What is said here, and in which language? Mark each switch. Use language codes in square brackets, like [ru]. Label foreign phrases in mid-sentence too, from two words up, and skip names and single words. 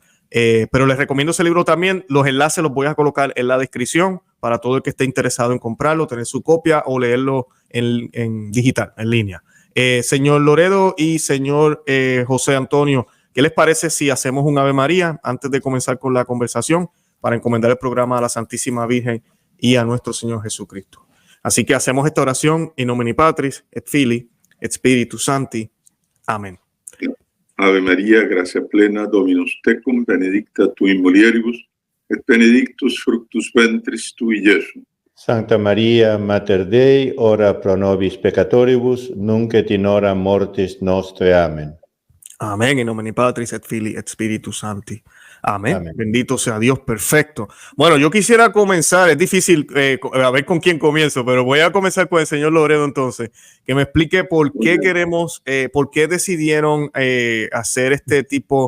[es] Pero les recomiendo ese libro también. Los enlaces los voy a colocar en la descripción para todo el que esté interesado en comprarlo, tener su copia o leerlo en digital, en línea. Señor Loredo y señor José Antonio, ¿qué les parece si hacemos un Ave María antes de comenzar con la conversación, para encomendar el programa a la Santísima Virgen y a nuestro Señor Jesucristo? Así que hacemos esta oración: [la] in nomine Patris et Filii et Spiritus Sancti. Amén. Ave María, gracia plena, Dominus tecum, benedicta tu in mulieribus, et benedictus fructus ventris tui, Iesus. Santa Maria, Mater Dei, ora pro nobis peccatoribus, nunc et in hora mortis nostre. Amén. Amén. In nomine Patris et Filii et Spiritus Sancti. Amén. Amén. [es] Bendito sea Dios. Perfecto. Bueno, yo quisiera comenzar, es difícil a ver con quién comienzo, pero voy a comenzar con el señor Loredo entonces, que me explique por qué por qué decidieron hacer este tipo.